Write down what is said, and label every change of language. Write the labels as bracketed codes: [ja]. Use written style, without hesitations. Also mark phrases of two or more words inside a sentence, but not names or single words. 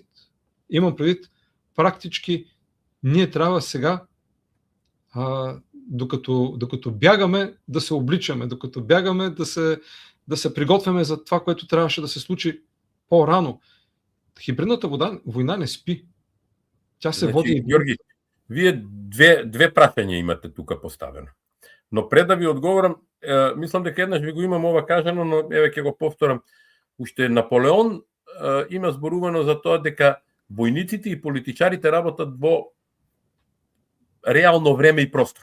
[bg] Имам предвид, практически ние трябва сега, докато бягаме, да се обличаме, докато бягаме, да се приготвяме за това, което трябваше да се случи по-рано. Хибридната война не спи. Тя се води... [mk] Георги, вие две прашања имате тука поставено. Но пред да ви одговорам, мислам дека еднаш ви го имам ова кажано, но еве ќе го повторам. Уште Наполеон има зборувано за тоа дека војниците и политичарите работат во реално време и простор.